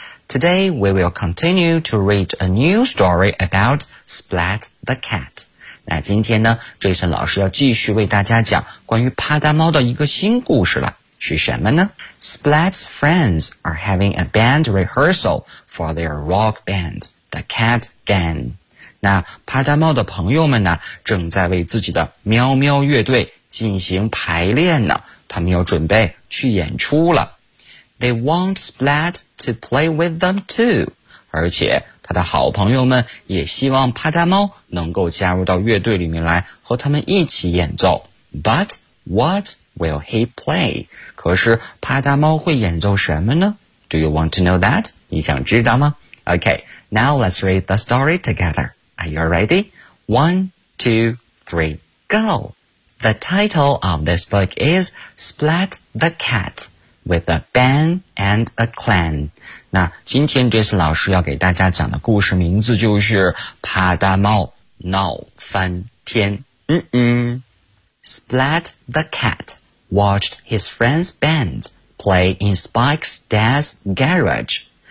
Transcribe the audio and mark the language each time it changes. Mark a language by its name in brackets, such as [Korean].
[English] Today we will continue to read a new story about Splat the Cat. [Chinese] 那今天呢 ,Jason 老师要继续为大家讲关于趴趴猫的一个新故事了。是什么呢 [English] ?Splat's friends are having a band rehearsal for their rock band. The Cat Gang. [Chinese] 那趴趴猫的朋友们呢正在为自己的喵喵乐队进行排练呢他们要准备去演出了。 [English] They want Splat to play with them too. [Chinese] 而且他的好朋友们也希望趴趴猫能够加入到乐队里面来和他们一起演奏。 [English] But what will he play? [Chinese] 可是趴趴猫会演奏什么呢 [English] ?Do you want to know that? [Chinese] 你想知道吗 [English] Okay, now let's read the story together. Are you ready? 1, 2, 3, go! The title of this book is Splat the Cat with a band and a clan. [Chinese] 那今天这次老师要给大家讲的故事名字就是趴趴猫闹翻天。 [English] Splat the Cat watched his friend's band play in Spike's dad's garage.